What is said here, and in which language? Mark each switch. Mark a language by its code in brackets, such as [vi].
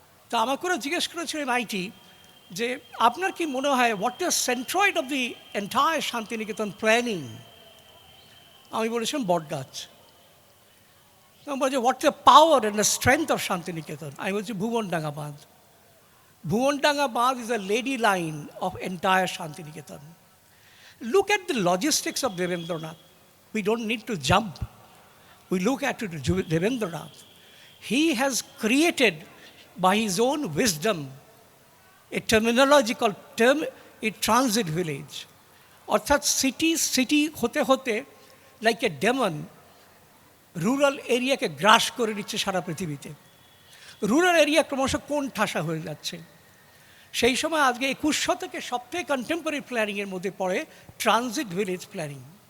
[bn] তা আমাকে ওরা জিজ্ঞেস করেছিল আইটি যে আপনার কি মনে হয় [en] What is centroid of the entire Santiniketan planning? [bn] আমি বলেছিলাম বটগাছ। আমি বলছি [en] What the power and the strength of Santiniketan? [bn] আমি বলছি ভুবনডাঙ্গা বাঁধ। [en] ভুবনডাঙ্গা বাঁধ is the lady line of entire Santiniketan. Look at the logistics of Devendranath. We don't need to jump. We look at it, Devendranath. He has created by his own wisdom a terminological term, a transit village. [bn] অর্থাৎ city হতে হতে [en] like a demon [bn] rural এরিয়াকে গ্রাস করে নিচ্ছে সারা পৃথিবীতে। Rural area ক্রমশ কোন ঠাসা হয়ে যাচ্ছে। সেই সময় আজকে 21 শতকে সবথেকে কন্টেম্পোরারি প্ল্যানিংয়ের মধ্যে পড়ে ট্রানজিট ভিলেজ প্ল্যানিং।